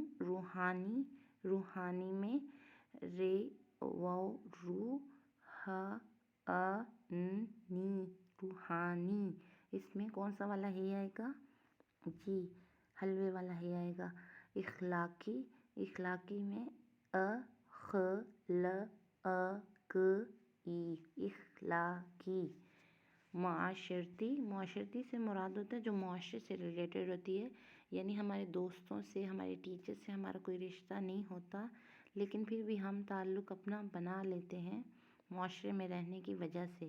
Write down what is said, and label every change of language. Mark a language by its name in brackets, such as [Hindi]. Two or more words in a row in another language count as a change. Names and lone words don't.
[Urdu] روحانی، روحانی میں رے و رو ح ن نی، روحانی، اس میں کون سا والا ہے آئے گا؟ جی، حلوے والا ہے آئے گا۔ اخلاقی، اخلاقی میں خ ل ق ای، اخلاقی۔ معاشرتی، معاشرتی سے مراد ہوتا ہے جو معاشرے سے ریلیٹڈ ہوتی ہے، یعنی ہمارے دوستوں سے، ہمارے ٹیچر سے ہمارا کوئی رشتہ نہیں ہوتا، لیکن پھر بھی ہم تعلق اپنا بنا لیتے ہیں معاشرے میں رہنے کی وجہ سے۔